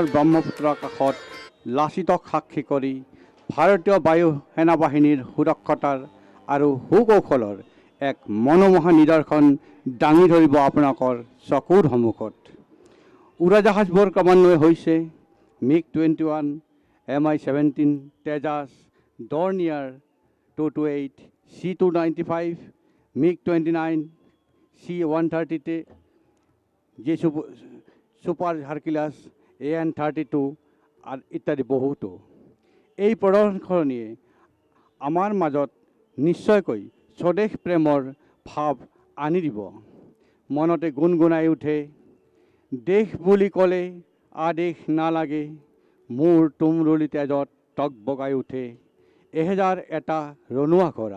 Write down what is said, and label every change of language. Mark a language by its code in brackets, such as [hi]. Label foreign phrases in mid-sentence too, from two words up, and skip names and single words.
[as] ব্ৰহ্মপুত্ৰ আকাশত লাচিতক সাক্ষী কৰি ভাৰতীয় বায়ু সেনাবাহিনীৰ সুৰক্ষতাৰ আৰু সুকৌশলৰ এক মনোমোহা নিদৰ্শন দাঙি ধৰিব আপোনালোকৰ চকুৰ সন্মুখত। উৰাজাহাজবোৰ ক্ৰমান্বয়ে হৈছে MiG-21, Mi-17, Tejas, Dornier 228, C-295, MiG-29, C-130, Super Hercules, AN-32 আৰু ইত্যাদি বহুতো। এই প্ৰদৰ্শনীয়ে আমাৰ মাজত নিশ্চয়কৈ স্বদেশ প্ৰেমৰ ভাৱ আনি দিব। মনতে গুণগুণাই উঠে, দেশ বুলি ক'লে আদেশ নালাগে, মোৰ তুমৰুলি তেজত টকবগাই উঠে, এহেজাৰ এটা ৰণুৱা কৰা।